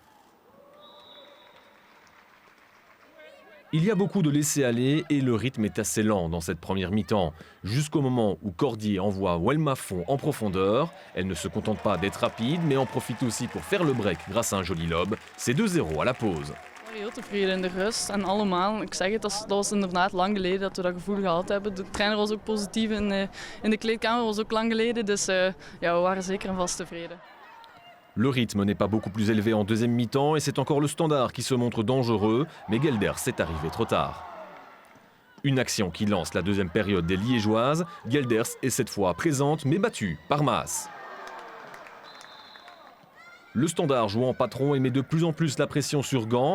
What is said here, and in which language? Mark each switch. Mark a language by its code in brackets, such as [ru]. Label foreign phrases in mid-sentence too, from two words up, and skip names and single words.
[fr] Il y a beaucoup de laisser-aller et le rythme est assez lent dans cette première mi-temps, jusqu'au moment où Cordier envoie Welma Font en profondeur. Elle ne se contente pas d'être rapide, mais en profite aussi pour faire le break grâce à un joli lob. C'est 2-0 à la pause. [nl] Heel tevreden in de rust en allemaal. Ik zeg het, dat was inderdaad lang geleden dat we dat gevoel gehad hebben. De trainer was ook positief in de kleedkamer, was ook lang geleden. Dus ja, we waren zeker en vast tevreden. [fr] Le rythme n'est pas beaucoup plus élevé en deuxième mi-temps et c'est encore le Standard qui se montre dangereux, mais Gelders est arrivé trop tard. Une action qui lance la deuxième période des Liégeoises. Gelders est cette fois présente mais battue par Maas. Le Standard joue en patron et met de plus en plus la pression sur Gand.